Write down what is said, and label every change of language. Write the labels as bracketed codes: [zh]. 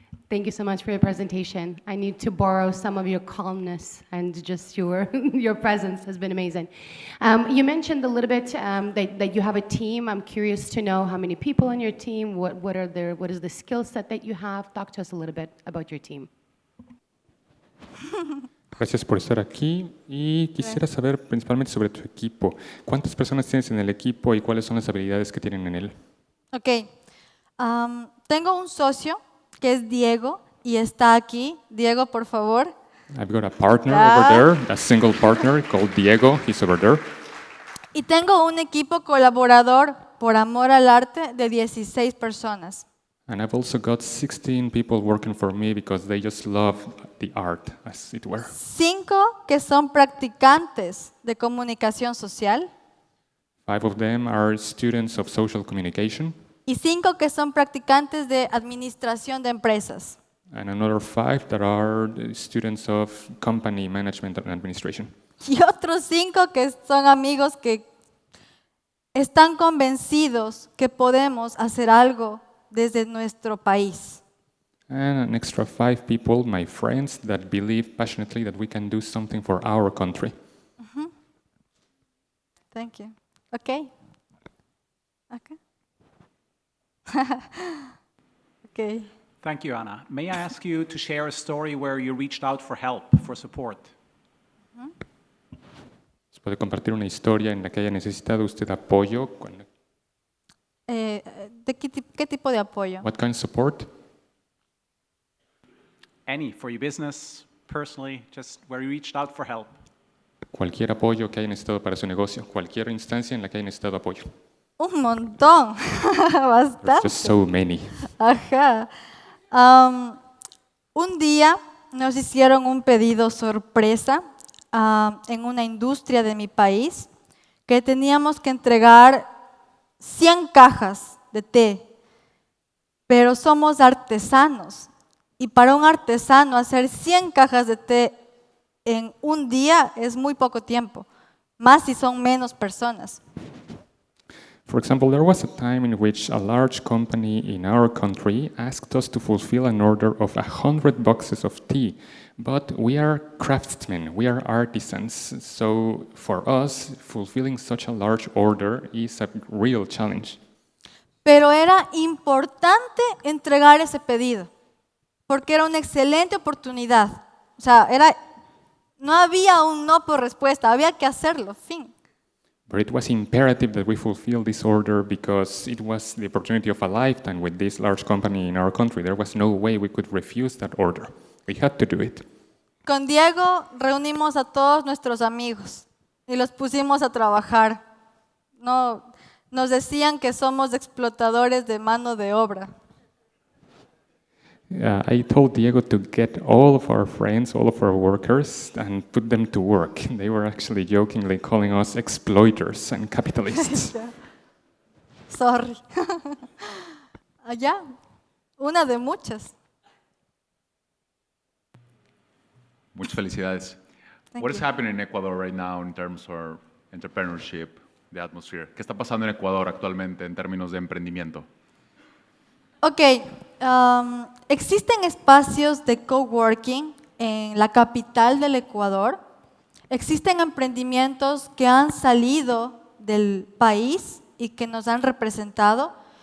[en] Thank you so much for your presentation. I need to borrow some of your calmness and just your presence has been amazing. You mentioned a little bit that you have a team. I'm curious to know how many people on your team, what is the skill set that you have? Talk to us a little bit about your team. [es] Gracias por estar aquí y quisiera saber principalmente sobre tu equipo. ¿Cuántas personas tienes en el equipo y cuáles son las habilidades que tienen en él? Ok. Tengo un socio que es Diego y está aquí. Diego, por favor. [en] I've got a partner over there, a single partner called Diego. He's over there. [es] Y tengo un equipo colaborador por amor al arte de 16 personas. [en] And I've also got 16 people working for me because they just love the art, as it were. [es] 5 que son practicantes de comunicación social [en] 5 of them are students of social communication, [es] y 5 que son practicantes de administración de empresas. [en] and another 5 that are the students of company management and administration. [es] Y otros 5 que son amigos que están convencidos que podemos hacer algo desde nuestro país. [en] And an extra 5 people, my friends, that believe passionately that we can do something for our country. Thank you. Okay. Okay. Okay. Thank you, Anna. May I ask you to share a story where you reached out for help, for support? [es] ¿Puede compartir una historia en la que haya necesitado usted apoyo? ¿De qué tipo de apoyo? [en] What kind of support? Any, for your business, personally, just where you reached out for help. [es] Cualquier apoyo que haya necesitado para su negocio, cualquier instancia en la que haya necesitado apoyo. Un montón, [en] There's [es] bastante. [en] just so many. Ajá. [es] Un día nos hicieron un pedido sorpresa en una industria de mi país que teníamos que entregar 100 cajas de té, pero somos artesanos y para un artesano hacer 100 cajas de té en un día es muy poco tiempo, más si son menos personas. [en] For example, there was a time in which a large company in our country asked us to fulfill an order of 100 boxes of tea, but we are craftsmen, we are artisans, so for us, fulfilling such a large order is a real challenge. [es] Pero era importante entregar ese pedido, porque era una excelente oportunidad. O sea, no había un no por respuesta, había que hacerlo, fin. [en] But it was imperative that we fulfill this order because it was the opportunity of a lifetime with this large company in our country. There was no way we could refuse that order. We had to do it. [es] Con Diego reunimos a todos nuestros amigos y los pusimos a trabajar. No, nos decían que somos explotadores de mano de obra. [en] I told Diego to get all of our friends, all of our workers, and put them to work. They were actually jokingly calling us exploiters and capitalists. Sorry. [es] Allá, una de muchas. Muchas felicidades. [en] Thank What is you. happening in Ecuador right now in terms of entrepreneurship, the atmosphere? [es] ¿Qué está pasando en Ecuador actualmente en términos de emprendimiento? Ok, existen espacios de coworking en la capital del Ecuador. Existen emprendimientos que han salido del país y que nos han representado.